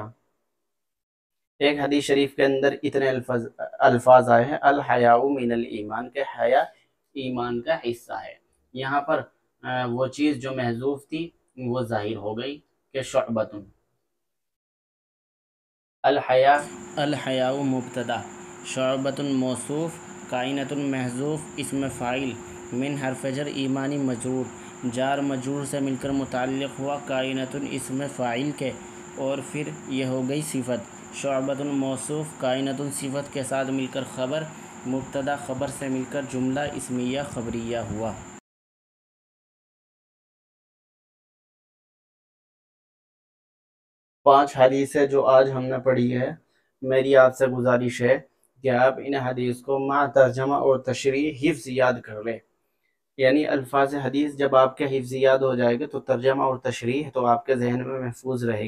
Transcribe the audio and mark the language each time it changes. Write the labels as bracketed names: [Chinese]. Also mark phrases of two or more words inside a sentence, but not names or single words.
[Urdu] ایک حدیث شریف کے اندر اتنے الفاظ آئے ہیں، [Arabic] الحیاء من الایمان، [Urdu] کہ حیا ایمان کا حصہ ہے۔ یہاں پر وہ چیز جو محذوف تھی وہ ظاہر ہو گئی کہ شعبۃ۔ الحیاء مبتدا، شعبۃ موصوف، کائنۃ محذوف اسم فاعل، من حرف جر ایمانی مجرور، جار مجرور سے مل کر متعلق ہوا کائنۃ اسم فاعل کے، اور پھر یہ ہو گئی صفت، شعبۃ موصوف، کائنۃ صفت کے ساتھ مل کر خبر، مبتدا خبر سے مل کر جملہ اسمیہ خبریہ ہوا۔ 5 حدیثیں جو آج ہم نے پڑھی ہے، میری آپ سے گزارش ہے کہ آپ ان حدیث کو مع ترجمہ اور تشریح حفظ یاد کر لیں، یعنی الفاظ حدیث جب آپ کے حفظ یاد ہو جائے گے تو ترجمہ اور تشریح تو آپ کے ذہن میں محفوظ رہے گی۔